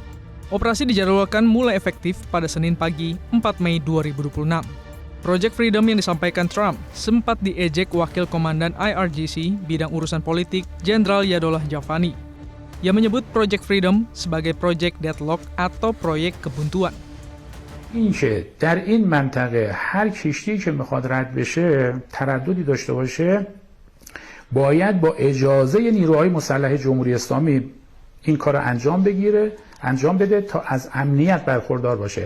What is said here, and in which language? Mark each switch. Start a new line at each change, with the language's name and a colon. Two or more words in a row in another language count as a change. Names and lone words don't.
Indonesian: Operasi dijadwalkan mulai efektif pada Senin pagi 4 Mei 2026. Project Freedom yang disampaikan Trump sempat diejek Wakil Komandan IRGC bidang urusan politik Jenderal Yadollah Javani. Ia menyebut Project Freedom sebagai Project Deadlock atau proyek kebuntuan.
Persian: این که در این منطقه هر کشتی که میخواد رد بشه ترددی داشته باشه باید با اجازه نیروهای مسلح جمهوری اسلامی این کار انجام بده تا از امنیت برخوردار باشه.